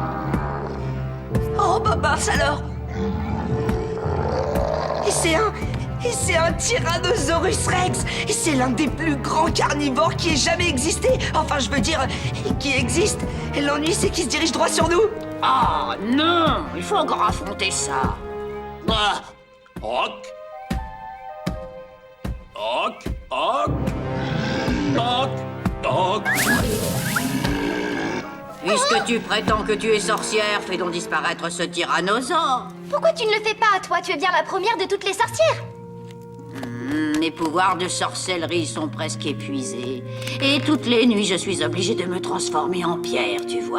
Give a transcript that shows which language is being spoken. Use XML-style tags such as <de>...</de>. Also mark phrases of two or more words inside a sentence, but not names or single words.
<fr>Oh, bah mince alors! Et Et c'est un Tyrannosaurus Rex. Et c'est l'un des plus grands carnivores qui ait jamais existé. Enfin, je veux dire, qui existe. Et l'ennui, c'est qu'il se dirige droit sur nous. Oh non, il faut encore affronter ça. Ah. Hoc. Hoc. Hoc. Hoc. Hoc. Puisque tu prétends que tu es sorcière, fais donc disparaître ce tyrannosaure. Pourquoi tu ne le fais pas, toi? Tu es bien la première de toutes les sorcières. Mes pouvoirs de sorcellerie sont presque épuisés. Et toutes les nuits, je suis obligée de me transformer en pierre, tu vois.</fr>